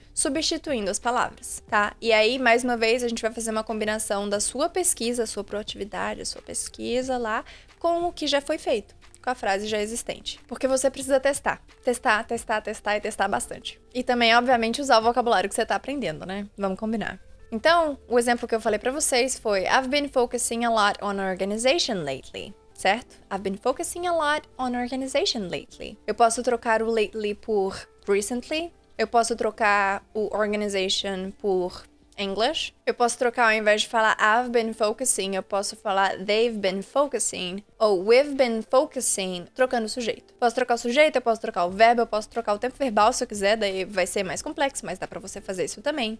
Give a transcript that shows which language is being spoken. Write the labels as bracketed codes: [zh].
[pt] Substituindo as palavras, tá? E aí, mais uma vez, a gente vai fazer uma combinação da sua pesquisa, a sua proatividade, a sua pesquisa lá, com o que já foi feito, com a frase já existente. Porque você precisa testar e testar bastante. E também, obviamente, usar o vocabulário que você tá aprendendo, Vamos combinar. Então, o exemplo que eu falei pra vocês foi [en] I've been focusing a lot on organization lately. [pt] Certo? [en] I've been focusing a lot on organization lately. [pt] Eu posso trocar o lately por recently. Eu posso trocar o organization por English. Eu posso trocar, ao invés de falar [en] I've been focusing, [pt] eu posso falar [en] they've been focusing [pt] ou [en] we've been focusing, [pt] trocando o sujeito. Posso trocar o sujeito, eu posso trocar o verbo, eu posso trocar o tempo verbal se eu quiser, daí vai ser mais complexo, mas dá pra você fazer isso também.